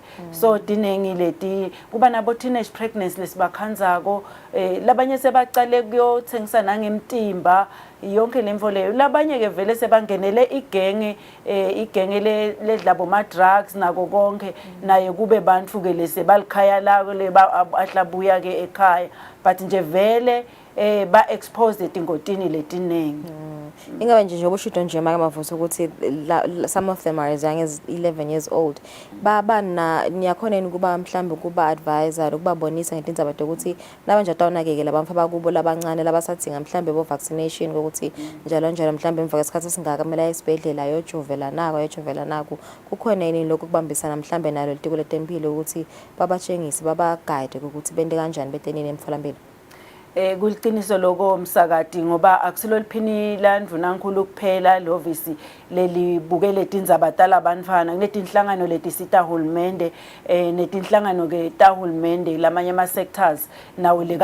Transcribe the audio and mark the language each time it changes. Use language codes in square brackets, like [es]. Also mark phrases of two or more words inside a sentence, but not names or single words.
[ss] So dinengi leti kuba nabo [en] teenage pregnancy [ss] lesibakhanzako labanye sebacale kuyothengisa nangemtimba yonke lemvo leyo labanye ke vele sebangenele igenge ledlabo ma drugs nako konke naye kube bantfu ke lesebalikhaya lako lebahlabuya ke ekhaya but nje vele ba exposed ingotini letinengi. Ingabe nje obushido nje maka mavuso ukuthi [en] some of them are as young as 11 years old [ss] baba niyakhona ukuba mhlambe kuba advisor ukubabonisa ngetindzaba ukuthi nabanje atawunakeke labamfa bakubo labancane labasathinga mhlambe bo vaccination ukuthi njalo mhlambe emva kwesikhathi esingaka kumele esibhedlela yojovela nako kukhona yini lokho kubambisana mhlambe nalo litiko letempilo ukuthi babatshengise baba guide ukuthi bente kanjani betenini emtholampilo. Kuliqiniso lokho msakati ngoba akusilo liphini landvuna nkulu kuphela lovisi lelibukele tindzaba talabantwana kunetinhlangano letisita hulumende netinhlangano ke tahulumende lamanye ama sectors nawo